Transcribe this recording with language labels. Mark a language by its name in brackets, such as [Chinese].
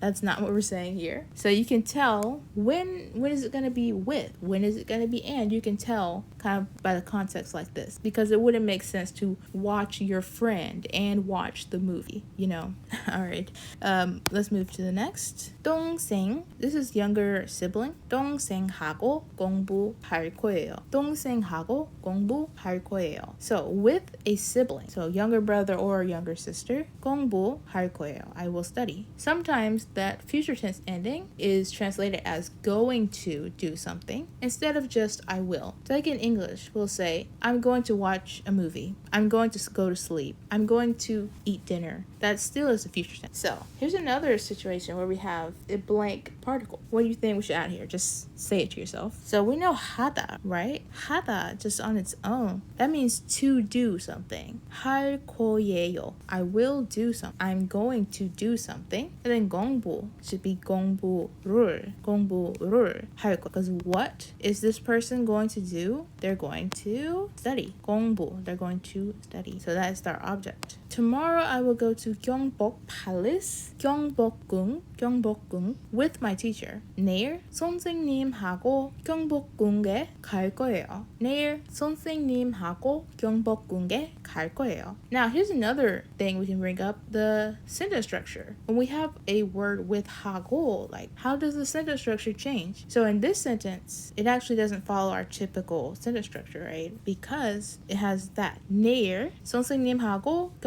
[English] That's not what we're saying here. So you can tell when is it going to be with, when is it going to be and. You can tell kind of by the context like this, because it wouldn't make sense to watch your friend and watch the movie, you know. All right, let's move to the next. 동생, this is younger sibling. [Korean] 동생하고 공부할 거예요. 동생하고 공부할 거예요. [English] So with a sibling, so younger brother or younger sister, [Korean] 공부할 거예요, [English] I will study. Sometimes that future tense ending is translated as going to do something instead of just I will. So like in English, we'll say I'm going to watch a movie. I'm going to go to sleep. I'm going to eat dinner. That still is a future tense. So here's another situation where we have a blank particle. What do you think we should add here? Just say it to yourself. So we know 하다, right? 하다 just on its own. That means to do something. [Korean] 할 거예요. [English] I will do something. I'm going to do something. And then 공부 should be [Korean] 공부를 할 거. [English] Because what is this person going to do? They're going to study. 공부. They're going to study. So that is our object. Tomorrow I will go to Gyeongbok Palace, Gyeongbokgung with my teacher. [Korean] 내일 선생님하고 경복궁에 갈 거예요. 내일 선생님하고 경복궁에 갈 거예요. [English] Now here's another thing we can bring up, the sentence structure. When we have a word with 하고, like how does the sentence structure change? So in this sentence, it actually doesn't follow our typical sentence structure, right? Because it has that. [Korean] 내일 선생님하고